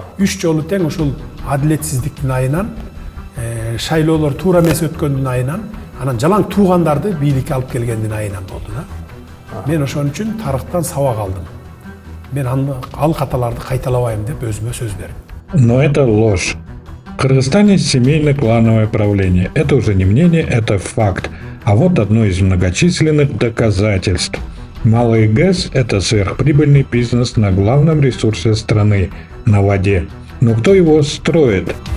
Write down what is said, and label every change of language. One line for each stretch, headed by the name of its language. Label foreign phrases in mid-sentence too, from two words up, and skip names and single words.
Kyrgyz: 3 жолу тең ушул адилетсиздиктин айынан, шайлоолор туура эмес өткөндүн айынан, анан жалаң туугандарды бийликке алып келгендин айынан болду да. Мен ошон үчүн тарыхтан сабак алдым. Мен ал каталарды кайталабайм деп өзүмө сөз бердим.
Russian: Но это ложь. В Кыргызстане семейно-клановое правление. Это уже не мнение, это факт. А вот одно из многочисленных доказательств. Малый ГЭС – это сверхприбыльный бизнес на главном ресурсе страны – на воде. Но кто его строит?